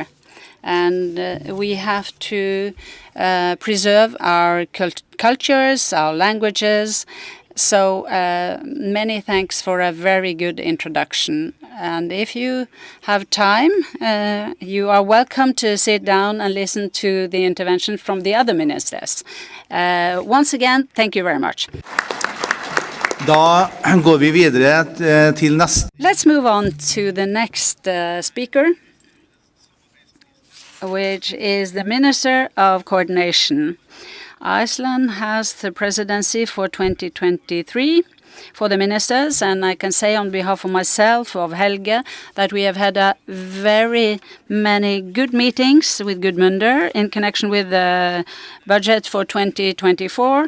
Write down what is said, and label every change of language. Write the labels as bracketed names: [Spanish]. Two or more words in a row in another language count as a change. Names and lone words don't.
[English] And we have to preserve our cultures, our languages. So many thanks for a very good introduction. And if you have time, you are welcome to sit down and listen to the intervention from the other ministers. Once again, thank you very much. [Norwegian] Da går vi videre til neste. [English] Let's move on to the next speaker, which is the Minister of Coordination. Iceland has the presidency for 2023 for the ministers, and I can say on behalf of myself, of Helge, that we have had a very many good meetings with Gudmundur in connection with the budget for 2024.